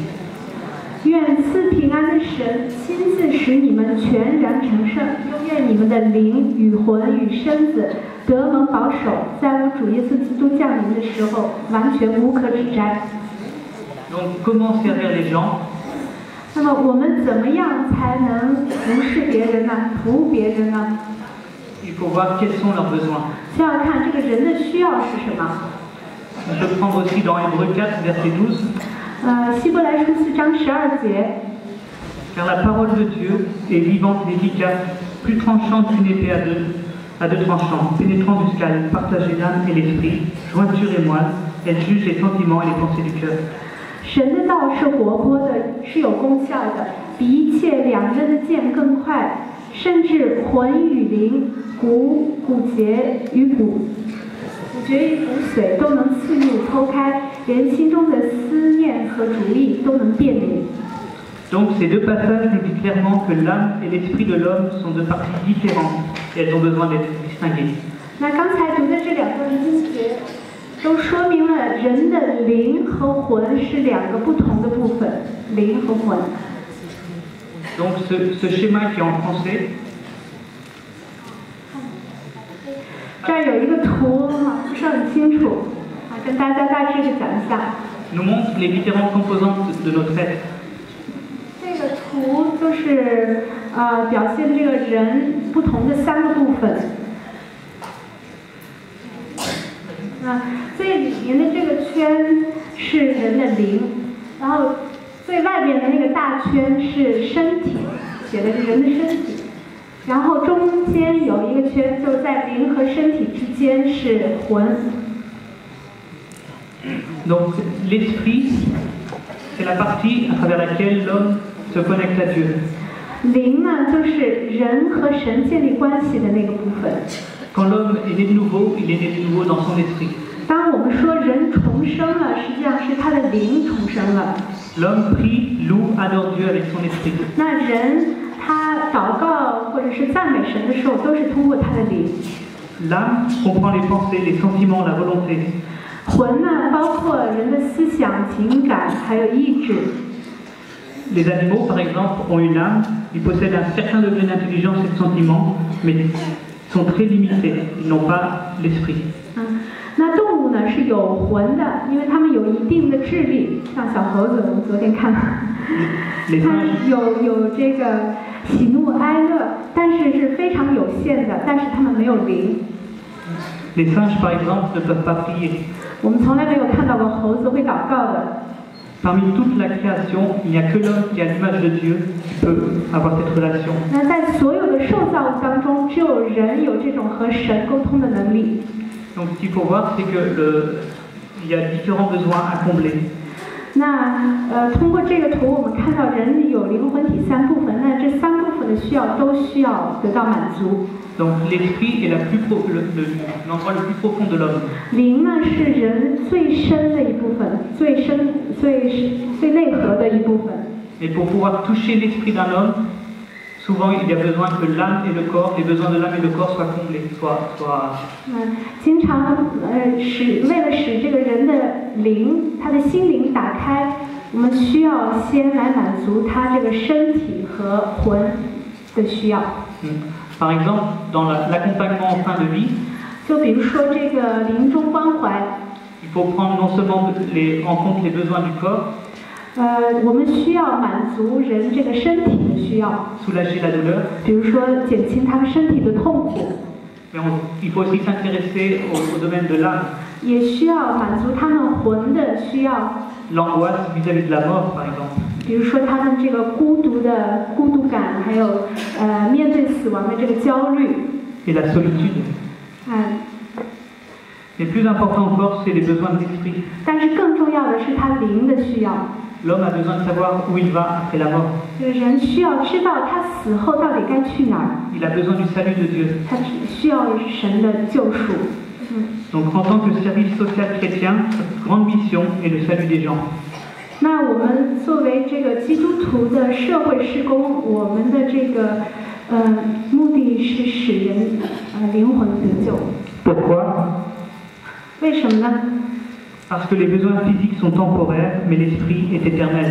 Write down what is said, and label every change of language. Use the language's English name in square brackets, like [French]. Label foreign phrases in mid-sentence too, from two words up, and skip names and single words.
[Chinese] 愿赐平安的神亲自使你们全然成圣，又愿你们的灵与魂与身子得蒙保守，在我主耶稣基督降临的时候，完全无可指摘。 [French] Donc comment servir les gens? [Chinese] 那么我们怎么样才能服侍别人呢？服务别人呢？ [French] Il faut voir quels sont leurs besoins. [Chinese] 先要看这个人的需要是什么。 [French] On peut prendre aussi dans Hébreux 4, verset 12. [Chinese] 希伯来书4章12节。 [French] Car la parole de Dieu est vivante et efficace, plus tranchante qu'une épée à deux tranchants, pénétrant jusqu'à partager l'âme et l'esprit, jointure et moelle, elle juge les sentiments et les pensées du cœur. [Chinese] 神的道是活泼的，是有功效的，比一切两刃的剑更快，甚至魂与灵、骨节与骨节与骨髓都能刺入剖开，连心中的思念和主意都能辨明。 [French] Donc ces deux passages nous disent clairement que l'âme et l'esprit de l'homme sont deux parties différentes et elles ont besoin d'être distinguées. [Chinese] 那刚才读的这2段经节，都说明了人的灵和魂是2个不同的部分，灵和魂。 [French] Donc ce schéma qui est en français, [Chinese] 这儿有一个图不是很清楚，跟大家大致的讲一下。 [French] nous montre les différentes composantes de notre être. [Chinese] 这个图就是表现这个人不同的3个部分。最里面的这个圈是人的灵，然后最外边的那个大圈是身体，写的是人的身体，然后中间有一个圈，就在灵和身体之间是魂。 [French] Donc l'esprit, c'est la partie à travers laquelle l'homme se connecte à Dieu. [Chinese] 灵呢，就是人和神建立关系的那个部分。 [French] Quand l'homme est né de nouveau, il est né de nouveau dans son esprit. [Chinese] 当我们说人重生了，实际上是他的灵重生了。 [French] L'homme prie, loue, adore Dieu avec son esprit. [Chinese] 那人他祷告或者是赞美神的时候，都是通过他的灵。 [French] L'âme comprend les pensées, les sentiments, la volonté. [Chinese] 魂呢，包括人的思想、情感还有意志。 [French] Les animaux, par exemple, ont une âme, ils possèdent un certain degré d'intelligence et de sentiment, mais sont très limités, ils n'ont pas l'esprit. [Chinese] 那动物呢是有魂的，因为它们有一定的智力，像小猴子，我们昨天看了，它有这个喜怒哀乐，但是是非常有限的，但是它们没有灵。 [French] Les singes, par exemple, ne peuvent pas prier. [Chinese] 我们从来没有看到过猴子会祷告的。 [French] Parmi toute la création, il n'y a que l'homme qui a l'image de Dieu qui peut avoir cette relation. [Chinese] 那在所有的受造物当中，只有人有这种和神沟通的能力。 [French] Donc ce qu'il faut voir, c'est que il y a différents besoins à combler. [Chinese] 那通过这个图，我们看到人有灵魂体三部分，那这三部分的需要都需要得到满足。 [French] Donc l'esprit est l'endroit le plus profond de l'homme. [Chinese] 灵呢是人最深的一部分，最内核的一部分。 [French] Et pour pouvoir toucher l'esprit d'un homme, souvent il y a besoin que l'âme et le corps, les besoins de l'âme et le corps soient comblés, soient [Chinese] 经常为了使这个人的灵，他的心灵打开，我们需要先来满足他这个身体和魂的需要。 [French] Par exemple, dans l'accompagnement en fin de vie, [Chinese] 就比如说这个临终关怀， [French] il faut prendre non seulement en compte les besoins du corps, [Chinese] 我们需要满足人这个身体的需要， [French] soulager la douleur, [Chinese] 比如说减轻他们身体的痛苦， [French] mais il faut aussi s'intéresser au domaine de l'âme, [Chinese] 也需要满足他们魂的需要， [French] l'angoisse vis-à-vis de la mort, par exemple. [Chinese] 比如说他们这个孤独感，还有面对死亡的这个焦虑， [French] Et la solitude. 嗯。 Mais plus important encore, c'est les besoins de l'esprit. [Chinese] 但是更重要的是他灵的需要。 [French] L'homme a besoin de savoir où il va après la mort. [Chinese] 人需要知道他死后到底该去哪儿。 [French] Il a besoin du salut de Dieu. [Chinese] 他需要神的救赎。 [French] Donc en tant que service social chrétien, notre grande mission est le salut des gens. [Chinese] 那我们作为这个基督徒的社会事工，我们的这个目的是使人灵魂得救。 [French] Pourquoi? [Chinese] 为什么呢？ [French] Parce que les besoins physiques sont temporaires, mais l'esprit est éternel.